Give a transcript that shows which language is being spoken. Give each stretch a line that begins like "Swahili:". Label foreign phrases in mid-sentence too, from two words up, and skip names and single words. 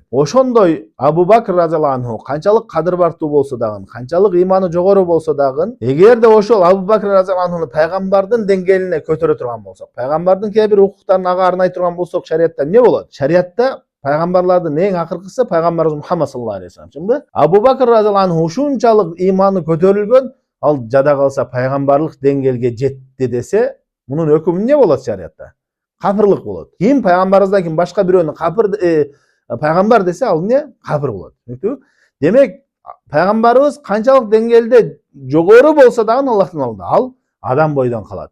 Kyrgyz: Ошондой Абу Бакр
Arabic: رضي الله عنه
Kyrgyz: канчалык кадыр бартуу болсо дагы, канчалык иманы жогору болсо дагы, эгерде ошол Абу Бакр
Arabic: رضي الله عنه
Kyrgyz: пайгамбардын деңгээлине көтөрө турган болсок, пайгамбардын кээ бир укуктарын ага арнай турган болсок, шариятта эмне болот? Шариятта пайгамбарлардын эң акыркысы пайгамбарыбыз Мухаммад
Arabic: صلى الله عليه وسلم,
Kyrgyz: чынбы? Абу Бакр
Arabic: رضي الله عنه
Kyrgyz: ушунчалык иманы көтөрүлгөн, ал жада калса пайгамбарлык деңгээлге жетти десе, мунун өкүмү эмне болот шариятта? Капырлык болот. Ким пайгамбарыбыздан кийин башка бирөөнү пайгамбар десе, ал эмне? Капыр болот. Демек, пайгамбарыбыз канчалык деңгээлде жогору болсо дагы Аллахтын алдында ал адам бойдон калат.